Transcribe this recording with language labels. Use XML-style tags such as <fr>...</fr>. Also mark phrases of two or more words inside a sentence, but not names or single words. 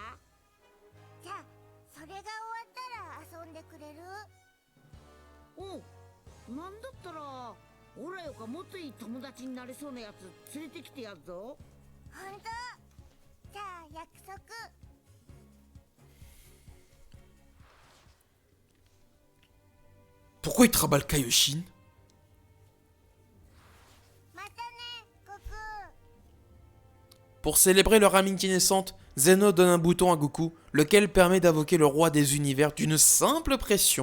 <ja>じゃあそれが終わったら遊んでくれる？おうなんだったらオラよかもっといい友達になれそうなやつ連れてきてやるぞ。本当？じゃあ約束。</ja> <fr>Pourquoi il travaille le Kaioshin? Pour célébrer leur amitié naissante, Zeno donne un bouton à Goku, lequel permet d'invoquer le roi des univers d'une simple pression.</fr>